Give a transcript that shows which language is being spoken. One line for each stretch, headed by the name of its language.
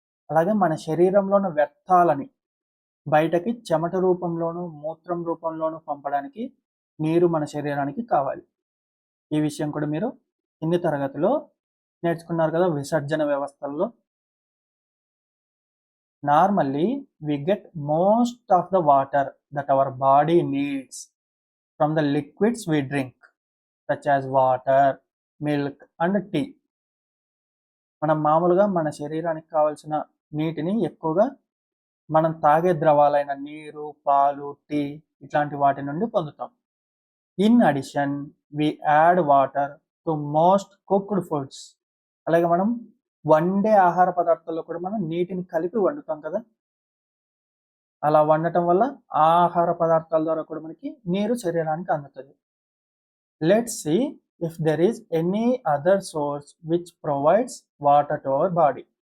Telugu: అలాగే మన శరీరంలో ఉన్న వ్యర్థాలని బయటకి చెమట రూపంలోను, మూత్రం రూపంలోను పంపడానికి నీరు మన శరీరానికి కావాలి. ఈ విషయం కూడా మీరు కింది తరగతిలో నేర్చుకున్నారు కదా విసర్జన వ్యవస్థల్లో.
English: Normally, we get most of the water that our body needs from the liquids we drink, such as water, milk and tea.
Telugu: మనం మామూలుగా మన శరీరానికి కావాల్సిన నీటిని ఎక్కువగా మనం తాగే ద్రవాలైన నీరు, పాలు, టీ ఇట్లాంటి వాటి నుండి పొందుతాం.
English: In addition we add water to most cooked foods.
Telugu: అలాగే మనం వండే ఆహార పదార్థాల్లో కూడా మనం నీటిని కలిపి వండుతాం కదా. అలా వండటం వల్ల ఆ ఆహార పదార్థాల ద్వారా కూడా మనకి నీరు శరీరానికి అందుతుంది.
English: Let's see if there is any other source which provides water to our body.